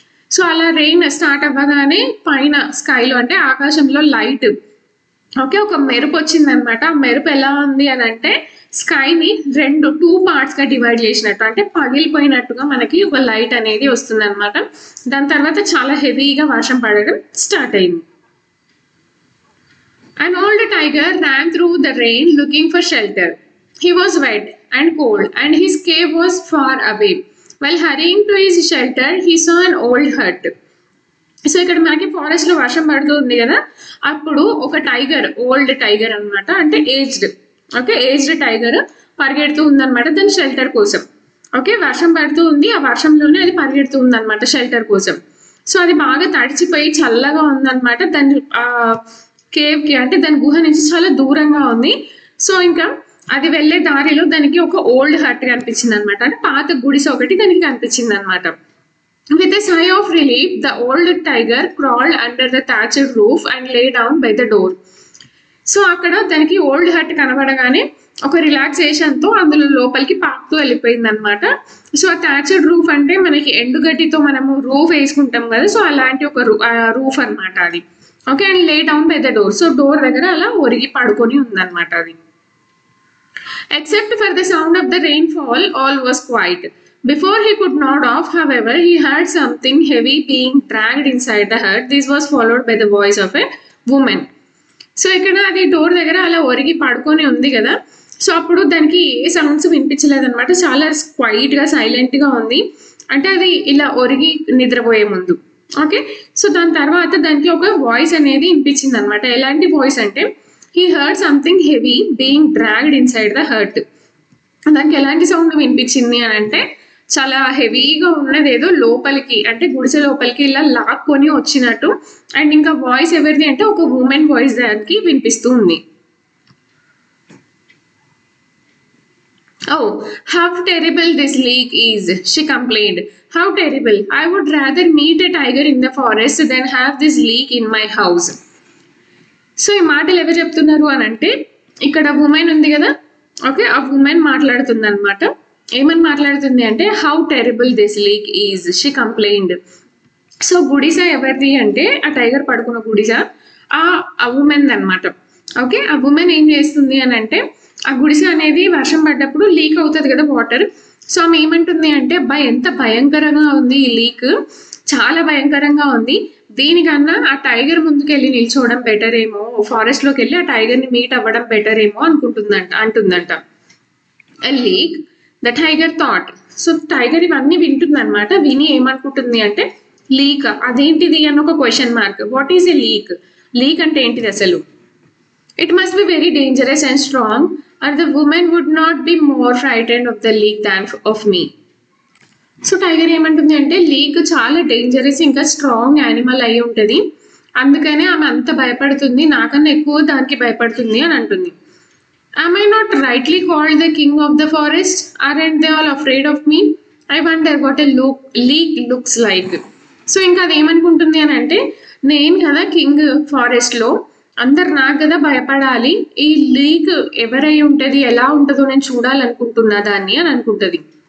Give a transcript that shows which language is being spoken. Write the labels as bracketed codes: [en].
[te] So అలా rain start అవ్వగానే పైన స్కైలో అంటే ఆకాశంలో లైట్, ఓకే, ఒక మెరుపు వచ్చింది అనమాట. ఆ మెరుపు ఎలా ఉంది అని అంటే స్కైని టూ పార్ట్స్ గా డివైడ్ చేసినట్టు, అంటే పగిలిపోయినట్టుగా మనకి ఒక లైట్ అనేది వస్తుంది అనమాట. దాని తర్వాత చాలా హెవీగా వర్షం పడడం స్టార్ట్ అయింది. [en] An old tiger ran through the rain looking for shelter. He was wet and cold and his cave was far away. While hurrying to his shelter, he saw an old hut. [te] So ఇక్కడ మనకి forest లో వర్షం పడుతుంది కదా, అప్పుడు ఒక tiger, old tiger అనమాట, అంటే ఏజ్డ్, ఓకే, ఏజ్డ్ టైగర్ పరిగెడుతూ ఉందన్నమాట దాని షెల్టర్ కోసం. ఓకే, వర్షం పడుతూ ఉంది, ఆ వర్షంలోనే అది పరిగెడుతూ ఉందన్నమాట షెల్టర్ కోసం. సో అది బాగా తడిచిపోయి చల్లగా ఉందన్నమాట. దాని కేవ్ కి అంటే దాని గుహ నుంచి చాలా దూరంగా ఉంది. సో ఇంకా అది వెళ్లే దారిలో దానికి ఒక ఓల్డ్ హట్ కనిపించింది అనమాట, అంటే పాత గుడిసె ఒకటి దానికి కనిపించింది అనమాట. [en] With a sigh of relief the old tiger crawled under the thatched roof and lay down by the door. [te] So అక్కడ దానికి ఓల్డ్ హట్ కనబడగానే ఒక రిలాక్సేషన్ తో అందులో లోపలికి పాకుతూ వెళ్ళిపోయింది అనమాట. సో ఆ థాచ్డ్ రూఫ్ అంటే మనకి ఎండుగడ్డితో మనము రూఫ్ వేసుకుంటాం కదా, సో అలాంటి ఒక రూఫ్ అనమాట అది. [en] Okay, and lay down by the door. So door [te] దగ్గర అలా ఒరిగి పడుకొని ఉందన్నమాట అది. [en] Except for the sound of the rain fall all was quiet. Before he could nod off, however, he heard something heavy being dragged inside the hut. This was followed by the voice of a woman. [te] So ఇక్కడ అది door దగ్గర అలా ఒరిగి పడుకొని ఉంది కదా. So అప్పుడు దానికి ఏ sounds వినిపించలేదు అనమాట, చాలా క్వైట్ గా సైలెంట్ గా ఉంది. అంటే అది ఇలా ఒరిగి నిద్రపోయే ముందు. ఓకే, సో దాని తర్వాత దానికి ఒక వాయిస్ అనేది వినిపించింది అనమాట. ఎలాంటి వాయిస్ అంటే, [en] He heard something heavy being dragged inside the hut. [te] దానికి ఎలాంటి సౌండ్ వినిపించింది అని అంటే, చాలా హెవీగా ఉన్నది ఏదో లోపలికి, అంటే గుడిసె లోపలికి ఇలా లాక్కొని వచ్చినట్టు. అండ్ ఇంకా వాయిస్ ఎవరిది అంటే ఒక ఉమెన్ వాయిస్ దానికి వినిపిస్తూ ఉంది. [en] Oh, how terrible this leak is, she complained. How terrible. I would rather meet a tiger in the forest than have this leak in my house. [te] So ఈ మాటలు ఎవరు చెప్తున్నారు అని అంటే, ఇక్కడ ఉమెన్ ఉంది కదా, ఓకే, ఆ ఉమెన్ మాట్లాడుతుంది అనమాట. ఏమని మాట్లాడుతుంది అంటే, [en] How terrible this leak is, she complained. [te] So గుడిస ఎవరిది అంటే, ఆ టైగర్ పడుకున్న గుడిస ఆ ఉమెన్ అనమాట. ఓకే, ఆ ఉమెన్ ఏం చేస్తుంది అని అంటే, ఆ గుడిసె అనేది వర్షం పడ్డప్పుడు లీక్ అవుతుంది కదా వాటర్. సో ఆమె ఏమంటుంది అంటే, అబ్బా ఎంత భయంకరంగా ఉంది ఈ లీక్, చాలా భయంకరంగా ఉంది, దీనికన్నా ఆ టైగర్ ముందుకు వెళ్ళి నిల్చోవడం బెటర్ ఏమో, ఫారెస్ట్ లోకి వెళ్ళి ఆ టైగర్ ని మీట్ అవ్వడం బెటర్ ఏమో అంటుందంట. [en] Leak the tiger thought. So tiger [te] ఇవన్నీ వింటుంది అనమాట. విని ఏమనుకుంటుంది అంటే, లీక్ అదేంటిది అని ఒక question mark. [en] What is a leak? [te] Leak అంటే ఏంటిది అసలు? [en] It must be very dangerous and strong, or the woman would not be more frightened of the leak than of me. [te] So tiger ఏమంటుంది అంటే, leak చాలా dangerous ఇంకా strong animal అయి ఉంటుంది, అందుకనే ఆమె అంత భయపడుతుంది, నాకన్నా ఎక్కువ దానికి భయపడుతుంది అని అంటుంది. [en] Am I not rightly called the king of the forest? Aren't they all afraid of me? I wonder what a leak looks like. [te] So ఇంకా అది ఏమనుకుంటుంది అని అంటే, నేను కదా కింగ్ ఫారెస్ట్ లో, అందరు నాకు కదా భయపడాలి, ఈ లీక్ ఎవరై ఉంటది, ఎలా ఉంటుందో నేను చూడాలనుకుంటున్నా దాన్ని అని అనుకుంటుంది.